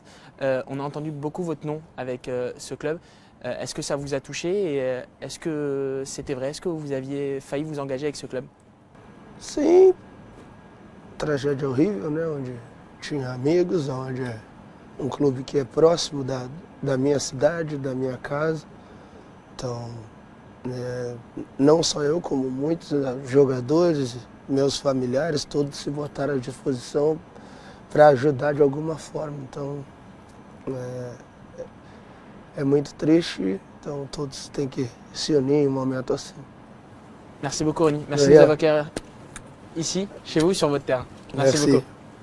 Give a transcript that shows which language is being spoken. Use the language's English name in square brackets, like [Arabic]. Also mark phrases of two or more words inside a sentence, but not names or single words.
[French] On a entendu beaucoup votre nom avec ce club. Est-ce que ça vous a touché et est-ce que c'était vrai? Est-ce que vous aviez failli vous engager avec ce club? [Portuguese] Sim, tragédia horrível, né? Onde tinha amigos, onde é um clube que é próximo da minha cidade, da minha casa. Então, não só eu, como muitos jogadores, meus familiares, todos se botaram à disposição para ajudar de alguma forma. Então, é muito triste, então todos têm que se unir em um momento assim. [French] Merci beaucoup, Rony. Merci de nous avoir accueillis ici, chez vous, sur votre terrain. Merci beaucoup.